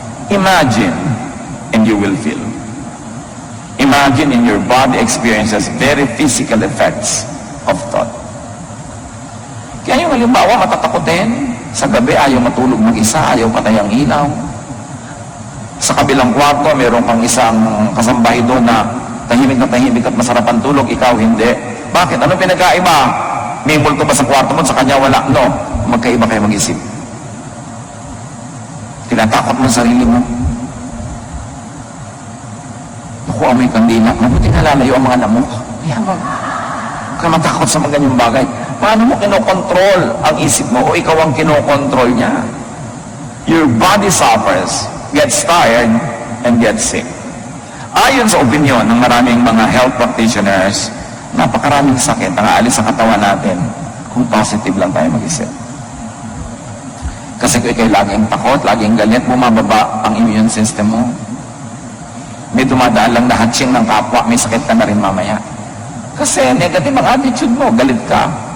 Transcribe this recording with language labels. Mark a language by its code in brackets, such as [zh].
[en] Imagine, and you will feel. Imagine in your body experiences very physical effects of thought. [tl] Kaya yung halimbawa, matatakotin. Sa gabi, ayaw matulog mag-isa, ayaw patay ang ilaw. Sa kabilang kwarto, meron kang isang kasambahay doon na tahimik at masarap ang tulog, ikaw hindi. Bakit? Ano pinagkaiba? May multo ba sa kwarto mo, sa kanya wala? No. Magkaiba kayo mag-isip. Tinatakot mo sa sarili mo. Naku, amoy kandila. Mabuti nalalayo ang mga namok. Kaya ba? Huwag ka matakot sa mga ganyang bagay. Paano mo kinokontrol ang isip mo o ikaw ang kinokontrol niya? [en] Your body suffers, gets tired, and gets sick. [tl] Ayon sa opinion ng maraming mga health practitioners, napakaraming sakit ang aalis sa katawan natin kung positive lang tayo mag-isip. Kasi kung ikay laging takot, laging galit, bumababa ang immune system mo. May dumadaan lang na hatching ng kapwa, may sakit ka na rin mamaya. Kasi negative ang attitude mo, galit ka.